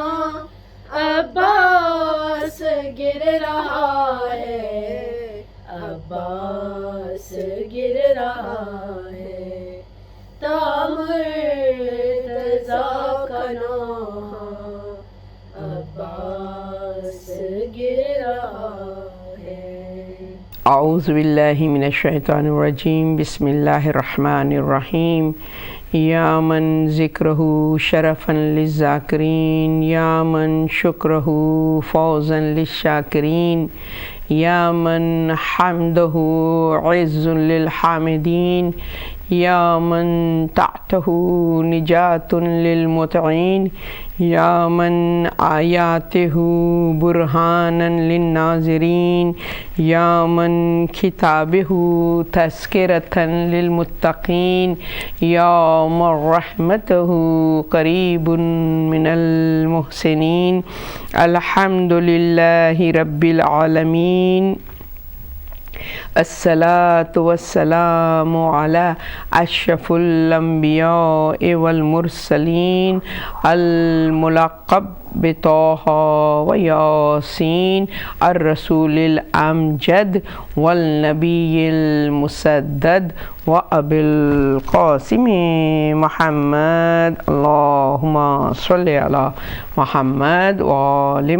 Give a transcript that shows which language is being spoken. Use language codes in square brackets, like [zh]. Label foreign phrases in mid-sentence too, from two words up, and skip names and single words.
[ur] عباس گر رہا ہے، عباس گر رہا ہے، تا مرتضیٰ کا نوحہ عباس گر رہا ہے۔ [ar] اعوذ باللہ من الشیطان الرجیم، بسم اللہ الرحمن الرحیم، یا من ذکرہ شرفا للذاکرین، یا من شکرہ فوزا للشاکرین، یا من حمدہ عز للحامدین، یا من تحتہ نجات للمطعین یا من آیاتہ برہانا للناظرین یا من کتابہ تذکرۃ للمتقین یا من رحمتہ قریب من المحسنین الحمد للہ رب العالمین الصلاة والسلام على أشرف الأنبياء والمرسلين الملقب بطه وياسين الرسول الأمجد والنبي المسدد وأبي القاسم محمد اللهم صل على محمد وآل